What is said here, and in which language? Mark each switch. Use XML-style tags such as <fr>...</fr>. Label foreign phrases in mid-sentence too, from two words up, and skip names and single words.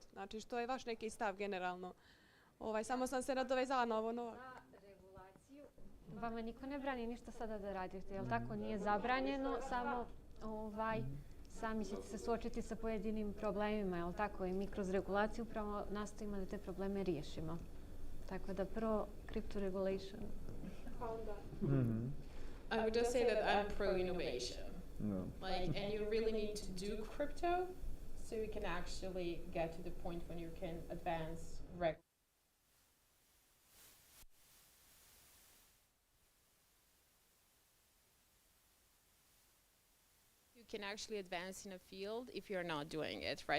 <bs>Znači, što je vaš neki stav generalno. Samo sam se nadovezala na ovo novo. Regulaciju, vama niko ne brani ništa sada da radite, jel tako? Nije zabranjeno, samo sami ćete se suočiti sa pojedinim problemima, jel tako? I mi kroz regulaciju upravo nastojimo da te probleme riješimo. Tako da prvo</bs> <en>crypto regulation. I would just say that I'm pro-innovation. And you really need to do crypto so you can actually get to the point when you can advance you can actually advance in a field if you're not doing it, right?</en>